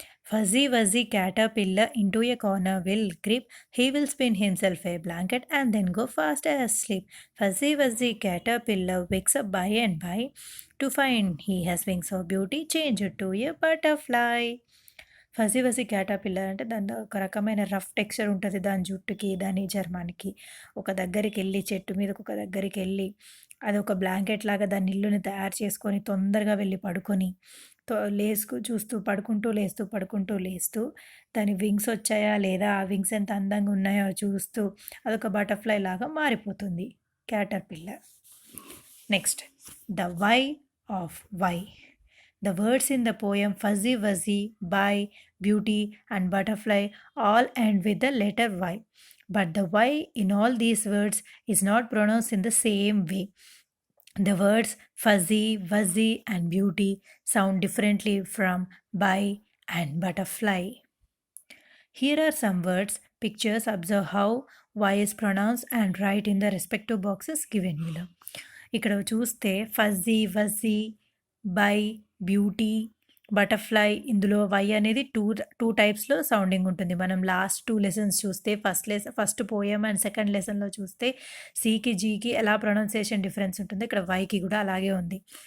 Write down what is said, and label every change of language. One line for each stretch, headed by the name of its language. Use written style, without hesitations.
English: Fuzzy wuzzy caterpillar into a corner will grip. He will spin himself a blanket and then go fast asleep. Fuzzy wuzzy caterpillar wakes up by and by to find he has wings of beauty. Change it to a butterfly.
Telugu: Fuzzy వజీ caterpillar అంటే దానిలో ఒక రకమైన rough texture ఉంటది. దాని జుట్టుకి, దాని చర్మానికి. ఒక దగ్గరికెళ్ళి చెట్టు మీదకి ఒక దగ్గరికెళ్ళి అదొక బ్లాంకెట్ లాగా దాని ఇల్లుని తయారు చేసుకొని తొందరగా వెళ్ళి పడుకొని చూస్తూ పడుకుంటూ లేస్తూ, పడుకుంటూ లేస్తూ దాని వింగ్స్ వచ్చాయా లేదా? ఆ వింగ్స్ ఎంత అందంగా ఉన్నాయో చూస్తూ అదొక బటర్‌ఫ్లై లాగా మారిపోతుంది caterpillar.
English: Next the Y of Y. The words in the poem fuzzy wuzzy, by, beauty, and butterfly all end with the letter Y. But the Y in all these words is not pronounced in the same way. The words fuzzy, wuzzy, and beauty sound differently from by and butterfly. Here are some words, pictures. Observe how Y is pronounced and write in the respective boxes given below.
Telugu: ఇక్కడ చూస్తే fuzzy వజీ by beauty butterfly ఇందులో why అనేది two టైప్స్లో sounding ఉంటుంది. మనం last 2 lessons చూస్తే first poem and second లెసన్లో చూస్తే సికి జీకి ఎలా ప్రొనౌన్సియేషన్ డిఫరెన్స్ ఉంటుందో ఇక్కడ వైకి కూడా అలాగే ఉంది.